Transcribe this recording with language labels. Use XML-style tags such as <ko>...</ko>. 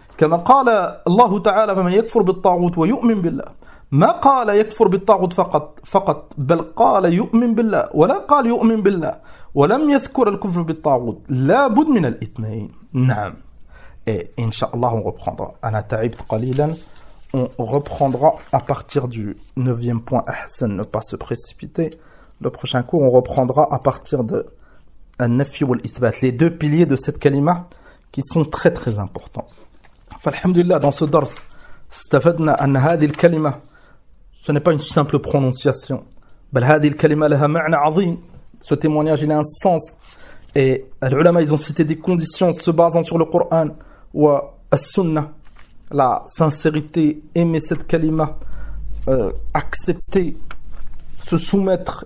<ar>كما قال الله تعالى فمن يكفر بالطاغوت ويؤمن بالله ما قال يكفر بالطاغوت فقط بل قال يؤمن بالله ولا قال يؤمن بالله ولم يذكر الكفر بالطاغوت لابد من الاثنين نعم ان شاء الله reprendra انا تعبت قليلا</ar> <fr>on reprendra à partir du 9e point</fr> <ar>احسن</ar> <fr>ne pas se précipiter le prochain cours on reprendra à partir de</fr> <ar>النفي والإثبات،</ar> <fr>les deux piliers de cette كلمة qui sont très très importants.</fr> <ar>فالحمد لله</ar> <fr>dans ce</fr> <ar>درس استفدنا أن هذه الكلمة</ar> <fr>ce n'est pas une simple prononciation.</fr> <ar>بل هذه الكلمة لها معنى عظيم.</ar> <fr>Ce témoignage il a un sens. Et les ulama ils ont cité des conditions se basant sur le Coran ou la Sunna. La sincérité, aimer cette kalima, accepter, se soumettre.</fr>